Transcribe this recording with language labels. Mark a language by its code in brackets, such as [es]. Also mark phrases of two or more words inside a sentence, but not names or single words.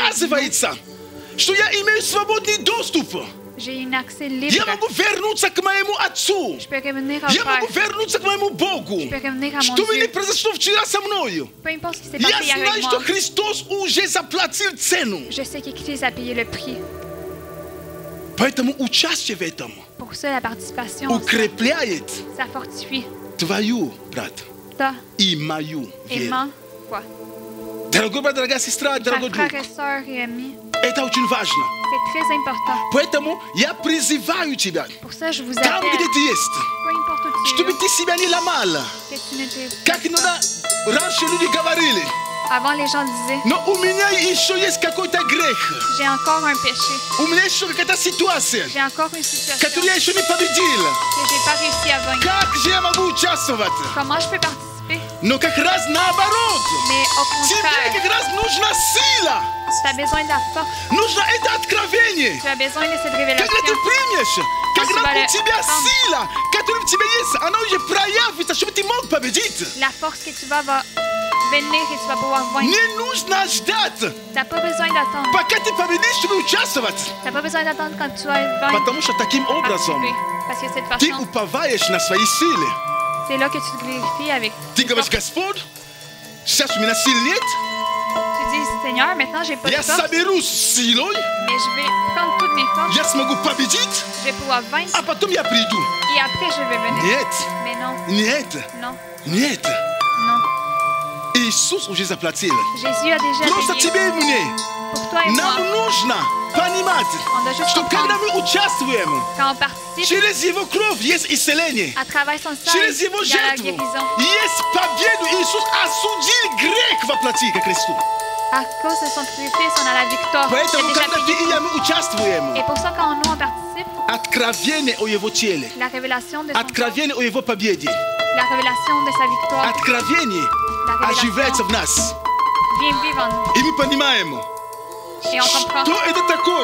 [ru] оказывается, что я имею свободный доступ. [fr] j'ai un accès [ru] Я [fr] libre. [ru] могу вернуться к моему Отцу. [fr] Je peux revenir au [ru] Я [fr] Père. [ru] могу вернуться к моему Богу. [fr] Je peux revenir à mon [ru] Что бы ни [fr] Dieu. [ru] произошло вчера со мною, [fr] Peu importe ce qui s'est [ru] я [fr] passé hier [ru] знаю, [fr] avec [ru] что [fr] moi. [ru] Христос уже заплатил цену. [fr] Je sais que Christ a payé le prix. [ru] Поэтому участие в этом [fr] Pour ça, la participation, [ru] укрепляет [fr] ça fortifie [ru] твою, брат, [fr] ta [ru] и мою [fr] et [ru] веру. [fr] ma foi. [ru] Дорогой брат, дорогая сестра, [fr] Chers [ru] дорогой друг, [fr] frères et sœurs et amis, [ru] это очень важно. [fr] c'est très important. [ru] Поэтому я призываю тебя, [fr] Pour ça, je vous [ru] там, [fr] appelle, [ru] где ты есть, [fr] peu importe où tu [ru] чтобы [fr] es, [ru] ты себя не ломала. [fr] que tu ne te... [ru] Как иногда раньше люди говорили, [fr] Avant, les gens disaient, [ru] но у меня еще есть какой-то грех, [fr] j'ai encore un péché, [ru] у меня еще какая-то ситуация, [fr] j'ai encore une situation [ru] которую я еще не победил. [fr] que j'ai pas réussi à vaincre. [ru] Как же я могу участвовать? [fr] Comment je peux participer? [ru] Но как раз наоборот. [fr] Mais au [ru] Тебе [fr] contraire, [ru] как раз нужна сила, [fr] tu as besoin de la force, [ru] нужно это откровение. [fr] tu as besoin de cette [ru] Когда ты [fr] révélation. [ru] примешь, когда Спасибо, у тебя Александр. сила, которая в тебе есть, она уже проявится, чтобы ты мог победить. [fr] La force que tu vas va venir et tu vas pouvoir vaincre. [ru] Не нужно ждать, [fr] Tu n'as pas besoin d'attendre. [ru] пока ты победишь, чтобы участвовать. [fr] Tu n'as pas besoin d'attendre quand tu vas vaincre. [ru] Потому что таким [fr] pour [ru] образом [fr] participer. Parce que cette [ru] ты [fr] façon, [ru] уповаешь на свои силы. [fr] c'est là que tu te glorifies avec. [ru] Ты говоришь, Господь, сейчас у меня сил нет, [fr] Tu dis, Seigneur, maintenant j'ai pas de [ru] я [fr] force, [ru] соберусь с силой, [fr] mais je vais prendre toutes mes forces, [ru] я смогу победить, [fr] je vais pouvoir vaincre [ru] а потом я приду. [fr] et après je vais venir. [ru] Нет, [fr] Mais non, [ru] нет, [fr] non, [ru] нет. [fr] non. [ru] Иисус уже заплатил. [fr] Jésus a déjà [ru] Просто [fr] payé [ru] тебе и мне. [fr] pour toi et [ru] Нам [fr] moi. [ru] нужно понимать, [fr] On doit juste [ru] что когда [fr] comprendre [ru] мы участвуем, [fr] quand on participe [ru] через Его кровь есть исцеление. [fr] à travers son sang, [ru] Через Его [fr] il y a la [ru] жертву [fr] guérison. [ru] есть победу. Иисус осудил грех воплоти ко кресту. [fr] À cause de son sacrifice, on a la victoire. Il [ru] Поэтому, [fr] a déjà [ru] когда ты [fr] payé. [ru] и я мы участвуем, [fr] Et pour ça, quand nous on participe, [ru] откровение о Его теле, [fr] la révélation de son corps, [ru] откровение о Его победе, [fr] la révélation de sa victoire [ru] откровение [fr] La [ru] оживляется [fr] révélation [ru] в нас. [fr] vient vivre en nous. [ru] И мы понимаем, [fr] Et on comprend [ru] что это такое.